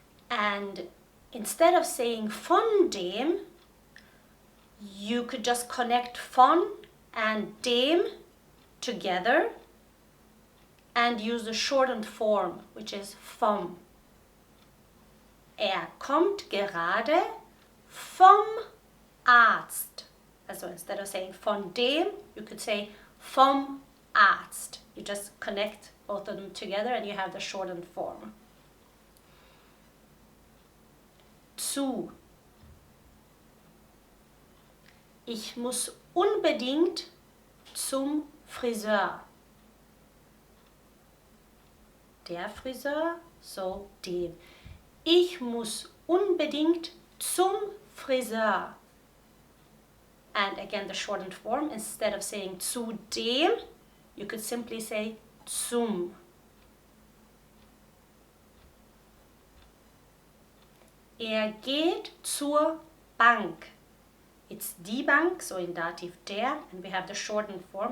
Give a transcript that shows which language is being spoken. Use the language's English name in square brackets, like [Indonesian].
[English] And instead of saying von dem, you could just connect von and dem together and use the shortened form, which is vom. [German] Er kommt gerade vom Arzt. [English] Also instead of saying von dem, you could say vom Arzt. You just connect both of them together and you have the shortened form. [German] Zu. Ich muss unbedingt zum Friseur. Der Friseur, so dem. Ich muss unbedingt zum Friseur. [English] And again, the shortened form, instead of saying zu dem, you could simply say zum. [German] Er geht zur Bank. [English] It's die Bank, so in Dativ der, and we have the shortened form.